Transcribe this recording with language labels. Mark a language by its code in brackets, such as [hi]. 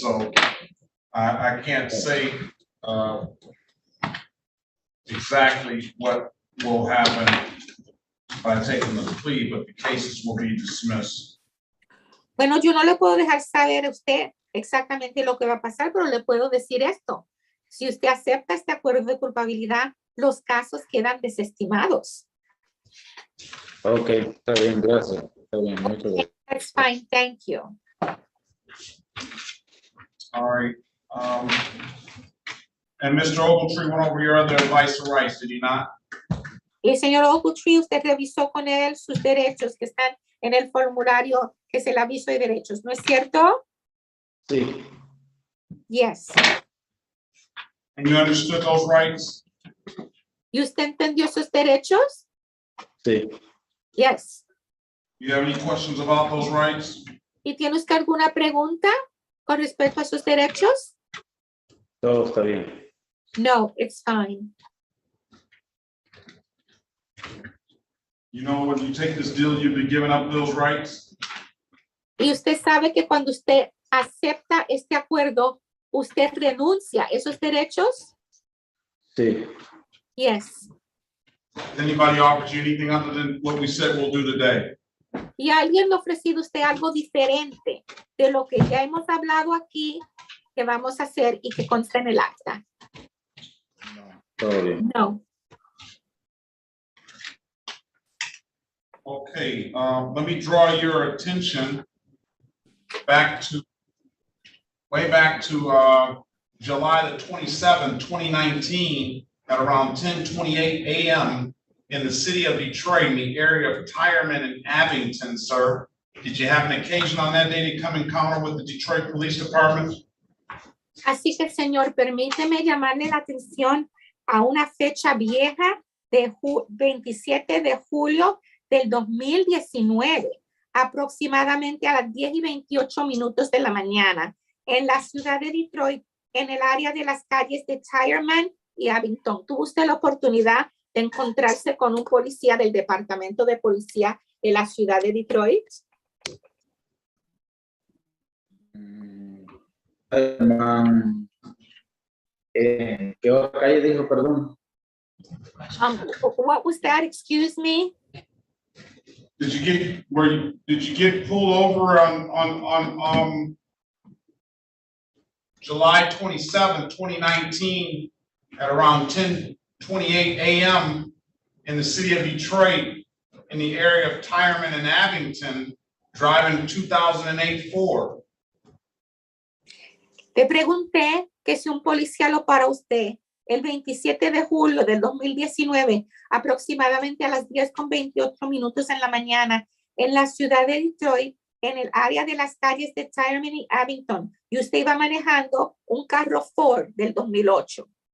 [en] So I can't say exactly what will happen. by taking the plea, but the cases will be dismissed. [es] Bueno, yo no le puedo dejar saber a usted exactamente lo que va a pasar, pero le puedo decir esto. Si usted acepta este acuerdo de culpabilidad, los casos quedan desestimados. Ok, está bien, gracias. Está bien, muchas gracias. [en] That's fine, thank you. All right. And Mr. Ogletree went over your other advice or rights, did he not? [es] Y el señor Ogletree, usted revisó con él sus derechos que están en el formulario que es el aviso de derechos, ¿no es cierto? Sí. [en] Yes. And you understood those rights? [es] ¿Y usted entendió sus derechos? Sí. [en] Yes. You have any questions about those rights? [es] ¿Y tiene usted alguna pregunta con respecto a sus derechos? Todo está bien. [en] No, it's fine. You know, when you take this deal, you'll be giving up those rights? [es] Y usted sabe que cuando usted acepta este acuerdo, usted renuncia a esos derechos? Sí. [en] Yes. Has anybody offered you anything other than what we said we'll do today? [es] ¿Y alguien le ha ofrecido a usted algo diferente de lo que ya hemos hablado aquí, que vamos a hacer y que consta en el acta? Todo bien. [en] No. Okay, let me draw your attention way back to July the 27th, 2019, at around 10:28 a.m. in the city of Detroit, in the area of Tyerman and Abington, sir. Did you have an occasion on that day to come encounter with the Detroit Police Department? [es] Así que, señor, permíteme llamarle la atención a una fecha vieja de 27 de julio del 2019, aproximadamente a las 10:28 de la mañana, en la ciudad de Detroit, en el área de las calles de Tyerman y Abington. ¿Tuvo usted la oportunidad de encontrarse con un policía del departamento de policía de la ciudad de Detroit? ¿Qué otra calle dijo, perdón? [en] What was that? Excuse me? Did you get pulled over on July 27, 2019 at around 10:28 a.m. in the city of Detroit in the area of Tyerman and Abington driving 2008 Ford? [es] Te pregunté que si un policía lo para usted el 27 de julio del 2019, aproximadamente a las 10:28 en la mañana, en la ciudad de Detroit, en el área de las calles de Tyerman y Abington, y usted iba manejando un carro Ford del 2008.